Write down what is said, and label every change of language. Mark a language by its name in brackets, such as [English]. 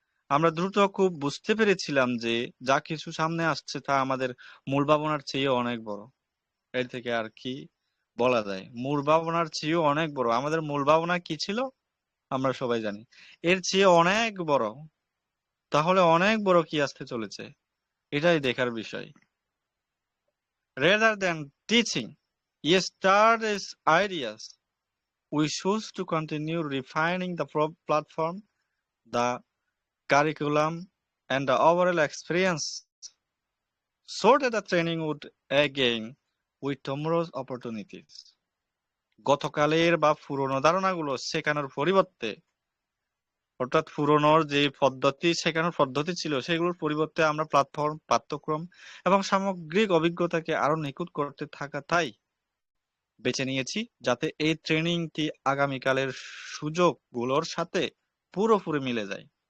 [Bangla] আমরা দ্রুত খুব বুঝতে পেরেছিলাম যে যা কিছু সামনে আসছে তা আমাদের মূল ভাবনার চেয়ে অনেক বড়। এর থেকে আর কি বলা যায়? মূল ভাবনার চেয়েও অনেক বড়। আমাদের মূল ভাবনা কি ছিল আমরা সবাই জানি, এর চেয়ে অনেক বড়। তাহলে অনেক বড় কি আসতে চলেছে, এটাই দেখার বিষয়। [English] Rather than teaching yesterday's ideas, we choose to continue refining the platform, the curriculum, and the overall experience so that the training would again with tomorrow's opportunities. [Bangla] গতকালের বা পুরনো ধারণাগুলো শেখানোর পরিবর্তে, অর্থাৎ পুরনোর যে শেখানোর পদ্ধতি ছিল সেগুলোর পরিবর্তে আমরা প্ল্যাটফর্ম, পাঠ্যক্রম এবং সামগ্রিক অভিজ্ঞতাকে আরো নিখুঁত করতে তাই বেছে নিয়েছি, যাতে এই ট্রেনিংটি আগামীকালের সুযোগগুলোর সাথে পুরোপুরি মিলে যায়।